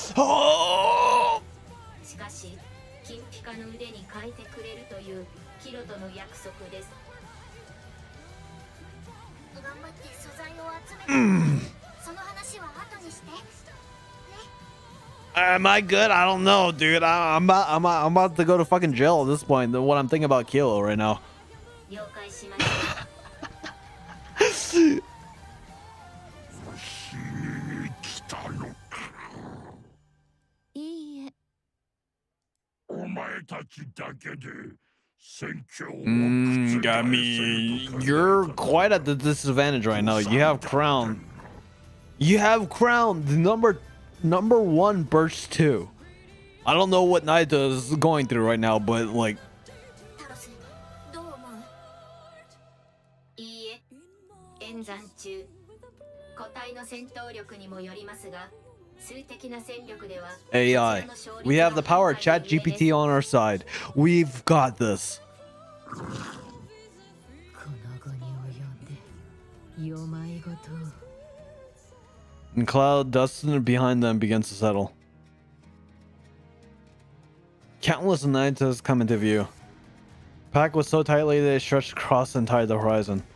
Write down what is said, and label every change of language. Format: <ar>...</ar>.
<ja>Oh. しかし金ピカの腕に変えてくれるというキロとの約束です。頑張って素材を集めて、その話は後にして。</ja> <en>Am I good? I don't know, dude. I'm about to go to fucking jail at this point. What I'm thinking about Kilo right now.</en> <ja>了解しました。いいえ。お前たちだけで戦況を</ja> <en>I mean, you're quite at the disadvantage right now. You have crown. You have crown. The number one burst 2. I don't know what Naito is going through right now, but like.</en> <ja>タロス、どう思う？いいえ、演算中。個体の戦闘力にもよりますが、数的な戦力では</ja> <en>AI. We have the power of Chat GPT on our side. We've got this.</en> <ja>この後に及んで、よまいごと。</ja> <en>And cloud dust behind them begins to settle. Countless Naitas come into view. Pack was so tightly they stretched across the entire horizon.</en>